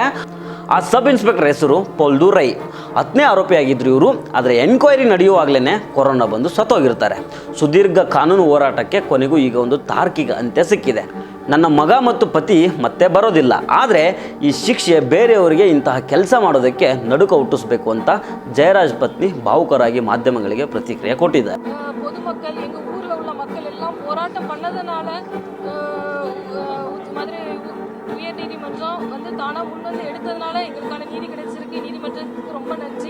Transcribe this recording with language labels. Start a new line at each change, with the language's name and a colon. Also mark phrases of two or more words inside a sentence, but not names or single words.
Kannada: ಆ ಸಬ್ ಇನ್ಸ್ಪೆಕ್ಟರ್ ಹೆಸರು ಪೊಲ್ದುರೈ. 10ನೇ ಆರೋಪಿಯಾಗಿದ್ದರು ಇವರು. ಆದರೆ ಎನ್ಕ್ವೈರಿ ನಡೆಯುವಾಗಲೇ ಕೊರೋನಾ ಬಂದು ಸತ್ತೋಗಿರ್ತಾರೆ. ಸುದೀರ್ಘ ಕಾನೂನು ಹೋರಾಟಕ್ಕೆ ಕೊನೆಗೂ ಈಗ ಒಂದು ತಾರ್ಕಿಕ ಅಂತ್ಯ ಸಿಕ್ಕಿದೆ. ನನ್ನ ಮಗ ಮತ್ತು ಪತಿ ಮತ್ತೆ ಬರೋದಿಲ್ಲ. ಆದರೆ ಈ ಶಿಕ್ಷೆ ಬೇರೆಯವರಿಗೆ ಇಂತಹ ಕೆಲಸ ಮಾಡೋದಕ್ಕೆ ನಡುಕ ಹುಟ್ಟಿಸ್ಬೇಕು ಅಂತ ಜಯರಾಜ್ ಪತ್ನಿ ಭಾವುಕರಾಗಿ ಮಾಧ್ಯಮಗಳಿಗೆ ಪ್ರತಿಕ್ರಿಯೆ ಕೊಟ್ಟಿದ್ದಾರೆ.
Tamil: பொதுமக்கள் எங்கள் ஊரில் உள்ள மக்கள் எல்லாம் போராட்டம் பண்ணதுனால மதுரை உயர் நீதிமன்றம் வந்து தானாக முன் வந்து எடுத்ததுனால எங்களுக்கான நீதி கிடைச்சிருக்கு. நீதிமன்றத்துக்கு ரொம்ப நன்றி.